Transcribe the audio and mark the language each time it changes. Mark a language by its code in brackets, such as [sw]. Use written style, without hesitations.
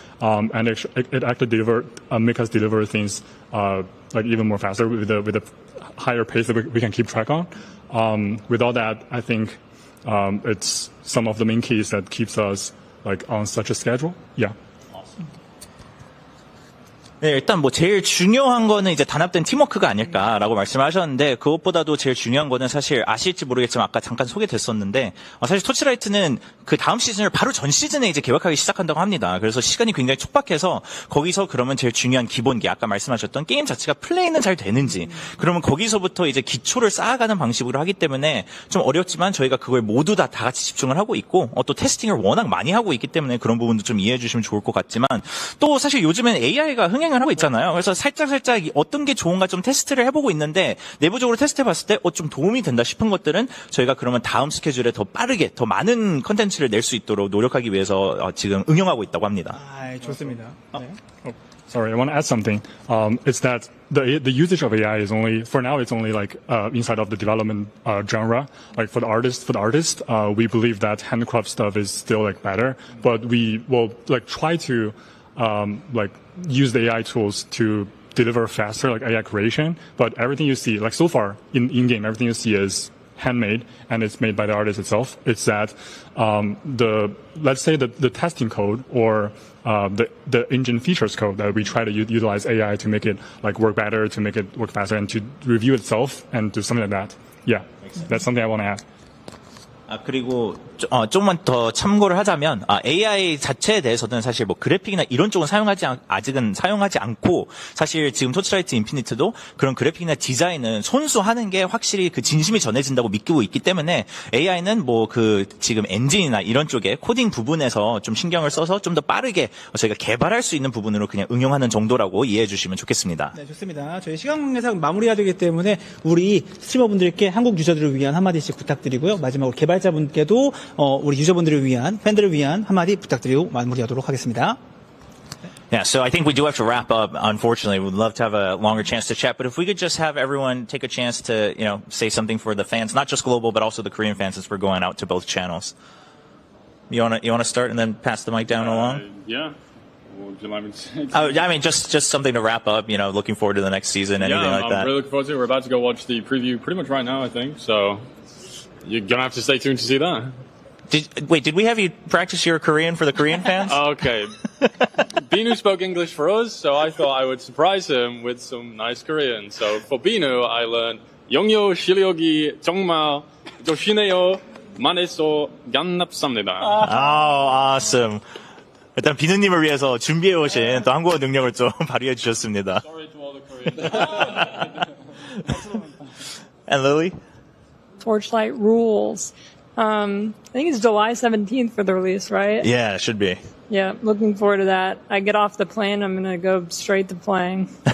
[en] And it actually make us deliver things like even more faster with a higher pace that we can keep track on. With all that, I think it's some of the main keys that keeps us like on such a schedule. Yeah. [ko] 네, 일단 뭐 제일 중요한 거는 이제 단합된 팀워크가 아닐까라고 말씀을 하셨는데 그것보다도 제일 중요한 거는 사실 아실지 모르겠지만 아까 잠깐 소개됐었는데 사실 토치라이트는 그 다음 시즌을 바로 전 시즌에 이제 개발하기 시작한다고 합니다. 그래서 시간이 굉장히 촉박해서 거기서 그러면 제일 중요한 기본기 아까 말씀하셨던 게임 자체가 플레이는 잘 되는지 그러면 거기서부터 이제 기초를 쌓아가는 방식으로 하기 때문에 좀 어렵지만 저희가 그걸 모두 다 같이 집중을 하고 있고 또 테스팅을 워낙 많이 하고 있기 때문에 그런 부분도 좀 이해해 주시면 좋을 것 같지만 또 사실 요즘엔 AI가 흥행 하고 있잖아요. 그래서 살짝 어떤 게 좋은가 좀 테스트를 해보고 있는데 내부적으로 테스트해봤을 때 좀 도움이 된다 싶은 것들은 저희가 그러면 다음 스케줄에 더 빠르게 더 많은 컨텐츠를 낼 수 있도록 노력하기 위해서 지금 응용하고 있다고 합니다. 좋습니다. 네. [en] Sorry, I want to add something. It's that the usage of AI is only for now. It's only like inside of the development genre. Like for the artist, we believe that handcraft stuff is still like better, but we will like try to like use the AI tools to deliver faster, like AI creation. But everything you see, like so far in game, everything you see is handmade and it's made by the artist itself. It's that let's say the testing code or the engine features code that we try to utilize AI to make it like work better, to make it work faster, and to review itself and do something like that. Yeah, that's something I want to add. [ko] 그리고 조금만 더 참고를 하자면 AI 자체에 대해서는 사실 뭐 그래픽이나 이런 쪽은 아직은 사용하지 않고 사실 지금 토치라이트 인피니트도 그런 그래픽이나 디자인은 손수하는 게 확실히 그 진심이 전해진다고 믿고 있기 때문에 AI는 뭐 그 지금 엔진이나 이런 쪽에 코딩 부분에서 좀 신경을 써서 좀 더 빠르게 저희가 개발할 수 있는 부분으로 그냥 응용하는 정도라고 이해해 주시면 좋겠습니다. 네, 좋습니다. 저희 시간 관계상 마무리해야 되기 때문에 우리 스트리머분들께 한국 유저들을 위한 한마디씩 부탁드리고요. 마지막으로 개발자분께도 우리 유저분들을 위한, 팬들을 위한 한마디 부탁드리고 마무리하도록 하겠습니다. [en] Yeah, so I think we do have to wrap up. Unfortunately, we'd love to have a longer chance to chat, but if we could just have everyone take a chance to, say something for the fans, not just global, but also the Korean fans, since we're going out to both channels. You wanna start and then pass the mic down along? Yeah. What would you like me to say? I mean, just something to wrap up. Looking forward to the next season, anything like that. I'm really looking forward to it. We're about to go watch the preview pretty much right now, I think. So you're gonna have to stay tuned to see that. Did we have you practice your Korean for the Korean fans? Okay. Binu spoke English for us, so I thought I would surprise him with some nice Korean. So for Binu, I learned [ko] 영요 실력이 정말 좋으네요. 만에서 gan납습니다. [en] Oh, awesome. [ko] 일단 비누님을 위해서 준비해 오신 또 한국어 능력을 좀 발휘해 주셨습니다. [en] Sorry to all the Koreans. And Lily? Torchlight rules. I think it's July 17th for the release, right? Yeah, it should be. Yeah, looking forward to that. I get off the plane, I'm gonna go straight to playing.